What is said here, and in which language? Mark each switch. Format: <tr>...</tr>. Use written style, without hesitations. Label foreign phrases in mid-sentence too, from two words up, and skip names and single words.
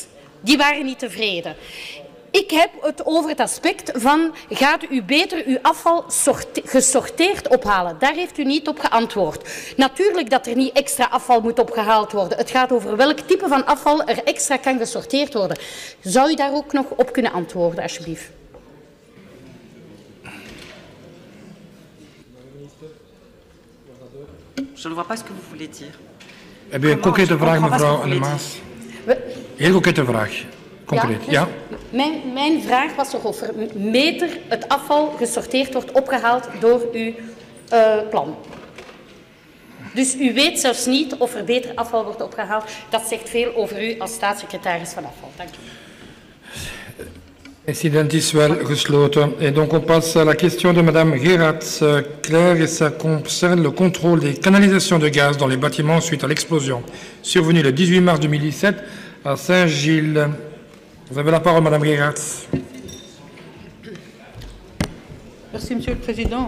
<nl>Die waren niet tevreden. Ik heb het over het aspect van, gaat u beter uw afval gesorteerd ophalen? Daar heeft u niet op geantwoord. Natuurlijk dat er niet extra afval moet opgehaald worden. Het gaat over welk type van afval er extra kan gesorteerd worden. Zou u daar ook nog op kunnen antwoorden, alsjeblieft?</nl> <fr>Je ne vois pas ce que vous voulez dire.</fr> <nl>Heb u een concrete vraag, mevrouw Anne Maas? Heel concrete vraag. Concreet, ja? Mijn vraag was toch of er meter het afval gesorteerd wordt opgehaald door uw plan. Dus u weet zelfs niet of er beter afval wordt opgehaald. Dat zegt veel over u als staatssecretaris van afval. Dank u. Incident is wel gesloten.</nl> <fr>Et donc on passe à la question de madame Gerard-Claire et ça concerne le contrôle des canalisations de gaz dans les bâtiments suite à l'explosion survenue le 18 mars 2017 à Saint-Gilles. Vous avez la parole, madame Gerard. Merci, Monsieur le Président.</fr>